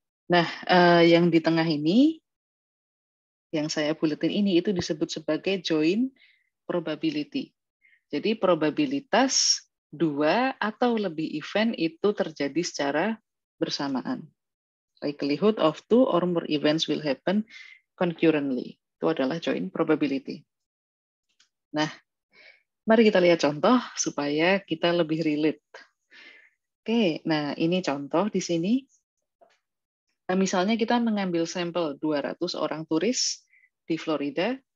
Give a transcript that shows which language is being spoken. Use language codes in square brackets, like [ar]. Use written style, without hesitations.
[id] Nah, yang di tengah ini, yang saya buletin ini, itu disebut sebagai joint probability. Jadi probabilitas 2 atau lebih event itu terjadi secara bersamaan. [en] Likelihood of 2 or more events will happen concurrently. [id] Itu adalah joint probability. Nah, mari kita lihat contoh supaya kita lebih relate. Oke, nah ini contoh di sini. Nah, misalnya kita mengambil sampel 200 orang turis di Florida.